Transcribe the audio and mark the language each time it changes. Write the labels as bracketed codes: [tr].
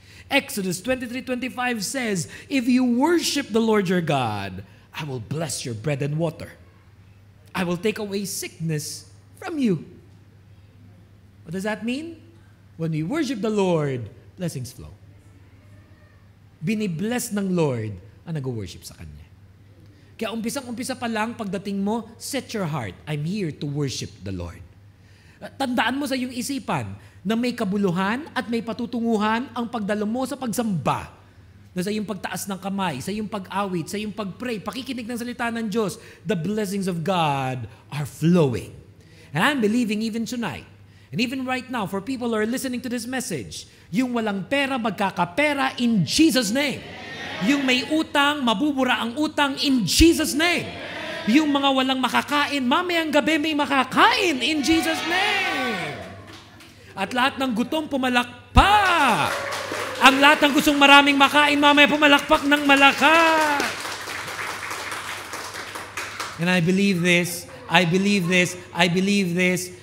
[en] Exodus 23:25 says, if you worship the Lord your God, I will bless your bread and water. I will take away sickness from you. What does that mean? When we worship the Lord, blessings flow. [tl] Binibless ng Lord ang nag-worship sa Kanya. Kaya umpisang-umpisa pa lang, pagdating mo, set your heart, I'm here to worship the Lord. Tandaan mo sa iyong isipan na may kabuluhan at may patutunguhan ang pagdalo mo sa pagsamba. Na sa iyong pagtaas ng kamay, sa iyong pag-awit, sa iyong pag-pray, pakikinig ng salita ng Diyos, [en] the blessings of God are flowing. And I'm believing even tonight, and even right now, for people who are listening to this message, [tl] yung walang pera, magkakapera [en] in Jesus' name. [tl] Yung may utang, mabubura ang utang [en] in Jesus' name. [tl] Yung mga walang makakain, mamayang gabi may makakain [en] in Jesus' name. [tl] At lahat ng gutom pumalakpak. Ang lahat ng gustong maraming makain, mamaya pumalakpak ng malakas. [en] And I believe this, I believe this, I believe this.